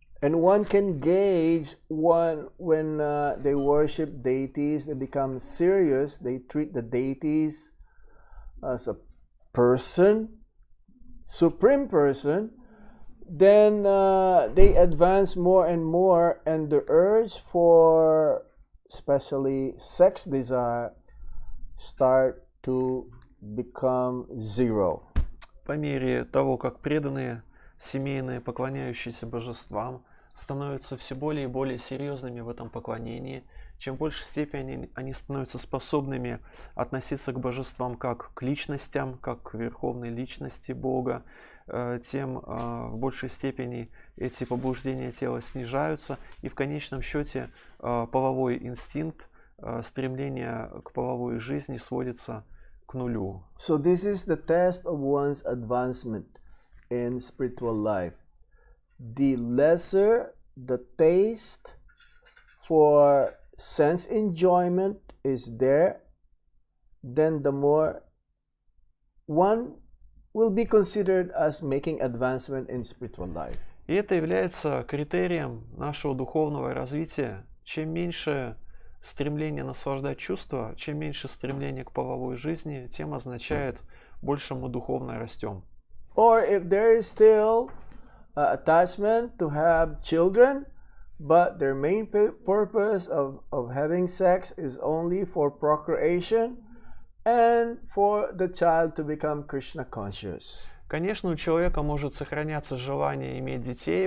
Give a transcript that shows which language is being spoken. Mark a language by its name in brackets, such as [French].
[English] And one can gauge when they worship deities, they become serious, they treat the deities as a person, supreme person, then they advance more and more, and the urge for especially sex desire start to become zero. [Russian] По мере того, как преданные, семейные, поклоняющиеся божествам, становятся все более и более серьезными в этом поклонении, чем в большей степени они становятся способными относиться к божествам как к личностям, как к верховной личности Бога, тем в большей степени эти побуждения тела снижаются, и в конечном счете половой инстинкт, стремление к половой жизни сводится к нулю. [English] So this is the test of one's advancement in spiritual life. The lesser the taste for sense enjoyment is there, then the more one will be considered as making advancement in spiritual life. [Russian] И это является критерием нашего духовного развития. Чем меньше стремление наслаждать чувства, чем меньше стремление к половой жизни, тем означает, больше мы духовно растем. [English] Or if there is still attachment to have children, but their main purpose of having sex is only for procreation and for the child to become Krishna conscious. [Russian] Конечно, у человека может сохраняться желание иметь детей.